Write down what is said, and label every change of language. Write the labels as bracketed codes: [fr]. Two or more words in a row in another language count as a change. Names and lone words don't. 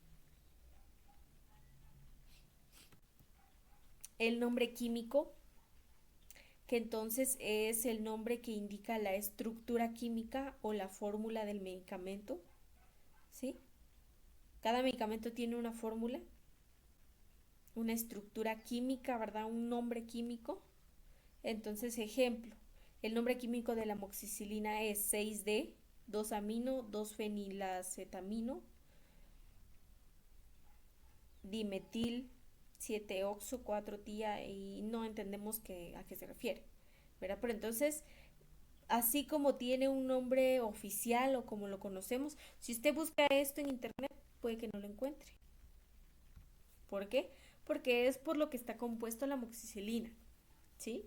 [es] El nombre químico, que entonces es el nombre que indica la estructura química o la fórmula del medicamento, ¿sí? Cada medicamento tiene una fórmula, una estructura química, ¿verdad? Un nombre químico. Entonces, ejemplo, el nombre químico de la amoxicilina es 6D, 2-amino, 2-fenilacetamino, dimetil, 7-oxo, 4-tía y no entendemos a qué se refiere, ¿verdad? Pero entonces, así como tiene un nombre oficial o como lo conocemos, si usted busca esto en internet, puede que no lo encuentre. ¿Por qué? Porque es por lo que está compuesto la amoxicilina, ¿sí?